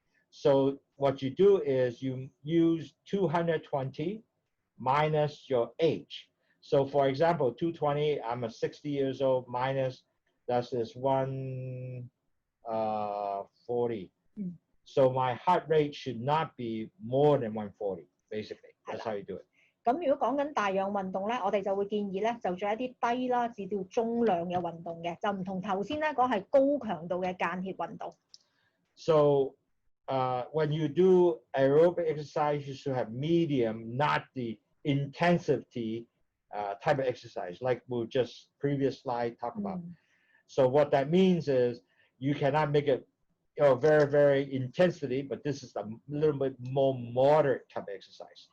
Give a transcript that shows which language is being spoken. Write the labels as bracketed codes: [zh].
[en] So what you do is you use 220 minus your age. So for example, 220, I'm 60 years old, minus that is 140. So my heart rate should not be more than 140, basically. That's how you do it. [yue] 咁如果講緊大氧運動咧，我哋就會建議咧就做一啲低啦至到中量嘅運動嘅，就唔同頭先咧講係高強度嘅間歇運動。 [en] So when you do aerobic exercise, you should have medium, not the intensity type of exercise, like we just previous slide talked about. So what that means is you cannot make it very, very intensity, but this is a little bit more moderate type of exercise.